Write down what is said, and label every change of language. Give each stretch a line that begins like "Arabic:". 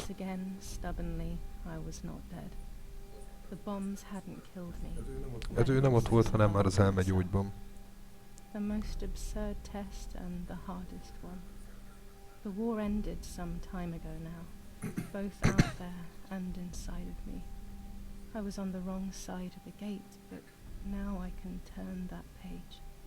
English: Once again, stubbornly, I was not dead. The bombs hadn't killed me.
Hungarian: Hát ő nem ott volt, hanem már az elmegyógyban.
English: The most absurd test and the hardest one. The war ended some time ago now, both out there and inside of me. I was on the wrong side of the gate, but now I can turn that page.